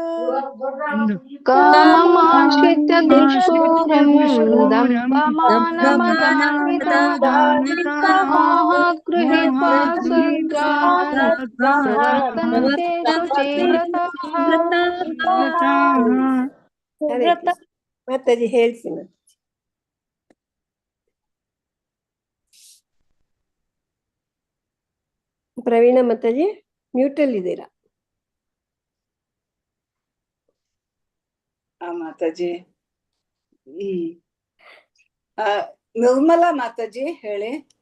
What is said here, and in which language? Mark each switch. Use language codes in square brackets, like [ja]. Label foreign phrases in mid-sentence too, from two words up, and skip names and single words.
[sa] ಕಾಮಮಾಶ್ರಿತ್ಯ ದುಷ್ಪೂರಂ ದಂಭಮಾನಮದಾನ್ವಿತಾಃ ಮೋಹಾತ್ ಗೃಹೀತ್ವಾ ಸದ್ಗ್ರಾಹಾನ್ ಪ್ರವರ್ತಂತೆ ಶುಚಿವ್ರತಾಃ. [kn] ಮಾತಾಜಿ ಹೇಳ್ತೀನಿ. ಪ್ರವೀಣ ಮಾತಾಜಿ ಮ್ಯೂಟಲ್ ಇದ್ದೀರಾ? ಮಾತಾಜಿ ನಿರ್ಮಲಾ ಮಾತಾಜಿ ಹೇಳಿ.